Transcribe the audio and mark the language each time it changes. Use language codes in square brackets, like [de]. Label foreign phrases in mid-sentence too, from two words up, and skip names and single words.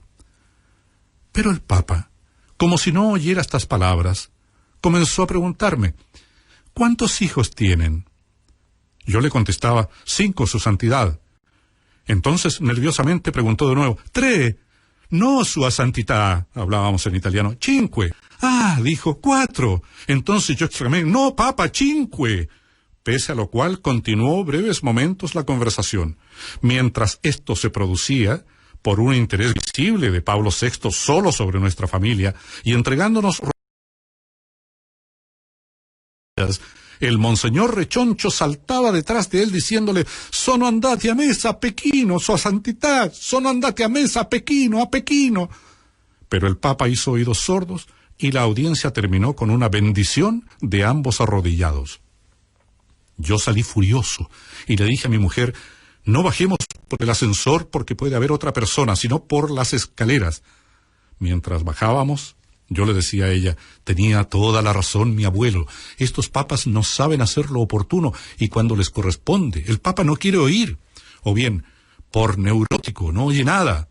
[es] Pero el Papa, como si no oyera estas palabras, comenzó a preguntarme, ¿cuántos hijos tienen? Yo le contestaba, 5, su santidad. Entonces, nerviosamente preguntó de nuevo, 3. No, [it] sua santità, [es] hablábamos en italiano, 5. Ah, dijo, 4. Entonces yo exclamé, no, Papa, 5. Pese a lo cual continuó breves momentos la conversación. Mientras esto se producía, por un interés visible de Pablo VI solo sobre nuestra familia, y entregándonos el monseñor Rechoncho saltaba detrás de él diciéndole, [it] sono andati a mesa a Pechino, sua santità, sono andati a mesa a Pechino, a Pechino. [es] Pero el Papa hizo oídos sordos y la audiencia terminó con una bendición de ambos arrodillados. Yo salí furioso y le dije a mi mujer, no bajemos por el ascensor porque puede haber otra persona, sino por las escaleras. Mientras bajábamos, yo le decía a ella, tenía toda la razón mi abuelo, estos papas no saben hacer lo oportuno y cuando les corresponde, el Papa no quiere oír, o bien, por neurótico, no oye nada.